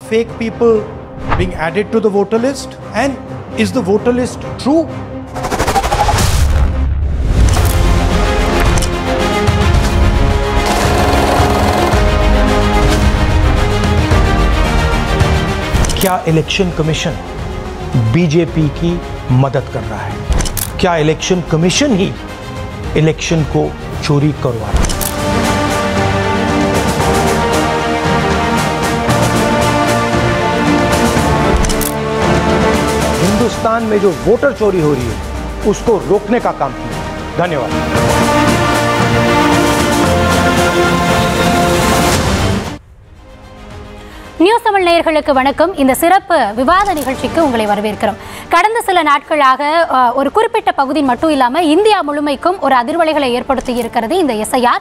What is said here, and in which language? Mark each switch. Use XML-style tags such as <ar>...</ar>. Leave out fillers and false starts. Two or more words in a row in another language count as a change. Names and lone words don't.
<en>fake people being added to the voter list? And is the voter list true?</en> <hi>क्या</hi> <en>election commission</en> <hi>बीजेपी की मदद कर रहा है? क्या</hi> <en>election commission</en> <hi>ही इलेक्शन को चोरी करवा रहा है? हिंदुस्तान में जो वोटर चोरी हो रही है उसको रोकने का काम किया। धन्यवाद।</hi> <ta>நியூஸ் தமிழ் நேயர்களுக்கு வணக்கம். இந்த சிறப்பு விவாத நிகழ்ச்சிக்கு உங்களை வரவேற்கிறோம். கடந்த சில நாட்களாக ஒரு குறிப்பிட்ட பகுதி மட்டும் இல்லாமல் இந்தியா முழுமைக்கும் ஒரு அதிர்வலைகளை ஏற்படுத்தி இருக்கிறது இந்த எஸ்ஐஆர்.</ta>